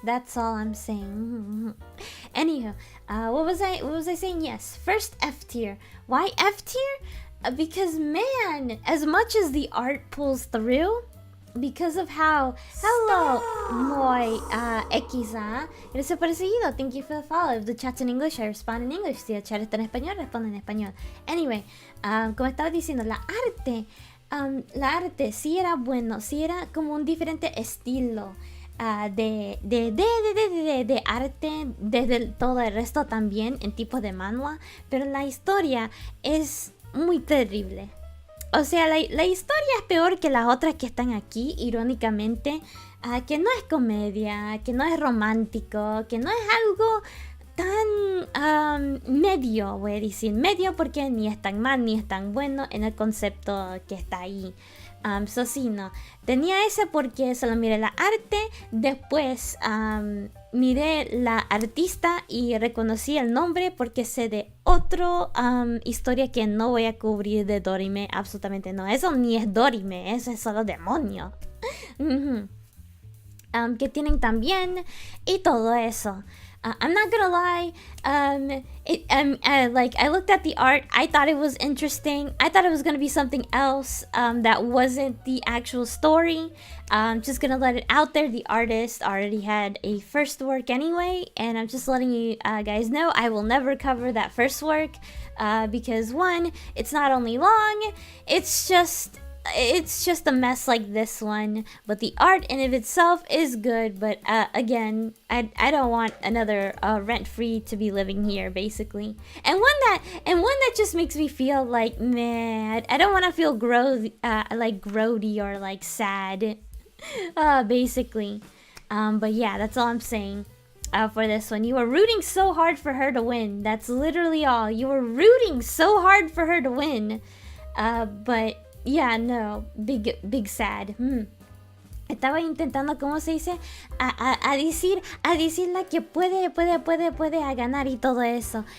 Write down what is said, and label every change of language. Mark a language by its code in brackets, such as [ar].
[en] That's all I'm saying. Anywho, what was I saying? Yes, first F tier. Why F tier? Because man, as much as the art pulls through, because of how hello Moy Ekiza. [es] Gracias por el seguido. [en] Thank you for the follow. If the chat's in English, I respond in English. [es] Si el chat está en español, respondo en español. Anyway, como estaba diciendo, la arte sí era bueno, sí era como un diferente estilo de arte desde todo el resto también en tipo de manhwa, pero la historia es muy terrible. O sea, la historia es peor que las otras que están aquí, irónicamente, que no es comedia, que no es romántico, que no es algo tan medio, voy a decir medio, porque ni es tan mal ni es tan bueno en el concepto que está ahí. So sí, no. Tenía ese porque solo miré la arte, después miré la artista y reconocí el nombre porque sé de otro historia que no voy a cubrir de Dorime, absolutamente no. Eso ni es Dorime, eso es solo demonio. Que tienen también y todo eso. [en] I'm not gonna lie, I looked at the art, I thought it was interesting, I thought it was gonna be something else, that wasn't the actual story. Just gonna let it out there, the artist already had a first work anyway, and I'm just letting you guys know, I will never cover that first work, because one, it's not only long, it's just a mess like this one, but the art in of itself is good. But again, I don't want another rent-free to be living here, basically. And one that just makes me feel like meh. I don't want to feel like grody or like sad, basically. But yeah, that's all I'm saying. For this one, you were rooting so hard for her to win. That's literally all. You were rooting so hard for her to win. But yeah, no, big sad. [es] Estaba intentando, ¿cómo se dice? A decirla que puede a ganar y todo eso.